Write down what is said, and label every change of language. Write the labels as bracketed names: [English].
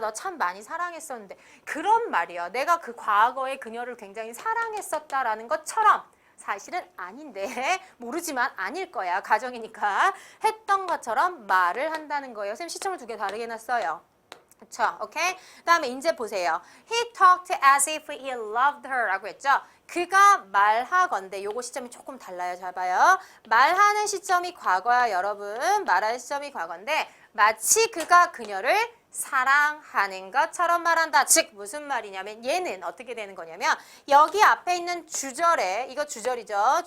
[Korean] 너 참 많이 사랑했었는데 그런 말이야. 내가 그 과거에 그녀를 굉장히 사랑했었다라는 것처럼 사실은 아닌데 모르지만 아닐 거야. 가정이니까. 했던 것처럼 말을 한다는 거예요. 쌤 시점을 두 개 다르게 놨어요. 그쵸? 오케이? 그 다음에 이제 보세요. [English] He talked as if he loved her [Korean] 라고 했죠? 그가 말하건대 요거 시점이 조금 달라요. 잘 봐요. 말하는 시점이 과거야 여러분. 말하는 시점이 과거인데 마치 그가 그녀를 사랑하는 것처럼 말한다. 즉 무슨 말이냐면 얘는 어떻게 되는 거냐면 여기 앞에 있는 주절에 이거 주절이죠.